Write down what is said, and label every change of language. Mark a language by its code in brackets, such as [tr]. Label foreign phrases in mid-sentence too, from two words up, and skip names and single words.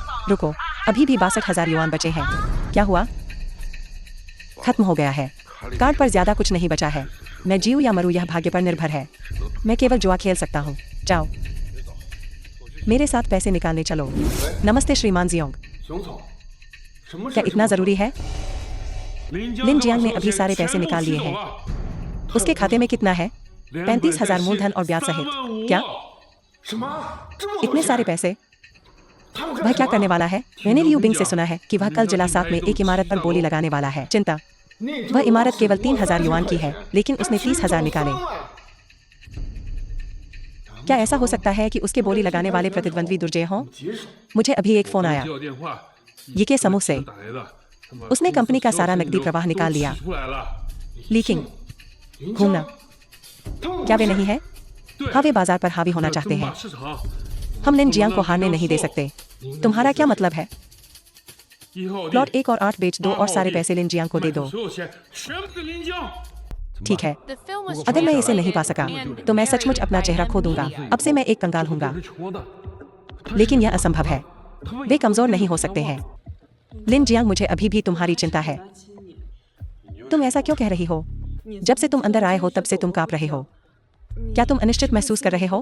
[hi] रुको, अभी भी 62,000 युआन बचे हैं। क्या हुआ? खत्म हो गया है। कार्ड पर ज्यादा कुछ नहीं बचा है। मैं जीऊं या मरूं यह भाग्य पर निर्भर है। मैं केवल जुआ खेल सकता हूँ। जाओ, मेरे साथ पैसे निकालने चलो। नमस्ते श्रीमान जियोंग, [zh] 熊总，什么 [hi] क्या [zh] 事？ [hi] इतना जरूरी है? [zh] 林 [hi] जियांग ने अभी सारे पैसे निकाल लिए हैं। उसके खाते में कितना है? 35,000 मूलधन और ब्याज सहित। क्या? [zh] 什么？这么 [hi] इतने सारे पैसे? वह क्या करने वाला है? मैंने लियू बिंग से सुना है कि वह कल जिला 7 में एक इमारत पर बोली लगाने वाला है। चिंता, वह इमारत केवल 3,000 युआन की है, लेकिन उसने 30,000 निकाले। क्या ऐसा हो सकता है कि उसके बोली लगाने वाले प्रतिद्वंद्वी दुर्जय हों? मुझे अभी एक फोन आया, ये के समूह से। उसने कंपनी का सारा नकदी प्रवाह निकाल लिया। लीकिंग, घूमना, क्या वे नहीं है? हाँ, वे बाजार पर हावी होना चाहते हैं। हम लिन जियांग को हारने नहीं दे सकते। तुम्हारा क्या मतलब है? प्लॉट 1 और 8 बेच दो और सारे पैसे लिन जियांग को दे दो। ठीक है, [en] The film was [hi] अगर मैं इसे [en] translated [hi] नहीं पा सका [en] and [hi] तो मैं सचमुच अपना चेहरा खो दूंगा। अब से मैं एक कंगाल हूंगा, लेकिन यह असंभव है। वे कमजोर नहीं हो सकते हैं। लिन जियांग, मुझे अभी भी तुम्हारी चिंता है। तुम ऐसा क्यों कह रही हो? जब से तुम अंदर आए हो तब से तुम कांप रहे हो। क्या तुम अनिश्चित महसूस कर रहे हो?